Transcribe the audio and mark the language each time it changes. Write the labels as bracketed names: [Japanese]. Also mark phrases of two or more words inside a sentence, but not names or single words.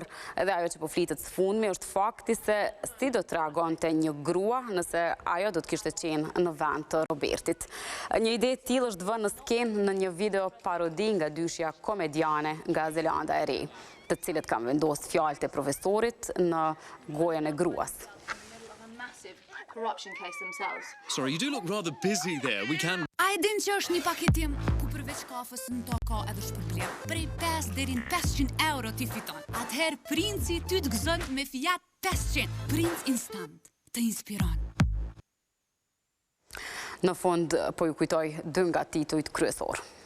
[Albanian] Edhe ajo që po flitet së fundmi është fakti se si do të reagonte një grua nëse ajo do të kishte qenë në vend të Robertit. Një ide e tillë është vënë në skenë në një video parodi nga dyshja komediane nga Zelanda e Re, të cilët kanë vendosur fjalët e profesorit në gojën e gruas. [English] Sorry, you do look rather busy there. We can... [Albanian] A e din që është një paketim ku përveç kafës në to ka edhe shpërblim. Prej 5 deri në 500 euro ti fiton. Atëherë princi ty të gëzon me Fiat 500. Princ Instant të inspiron. Në fund po ju kujtoj 2 nga titujt kryesor.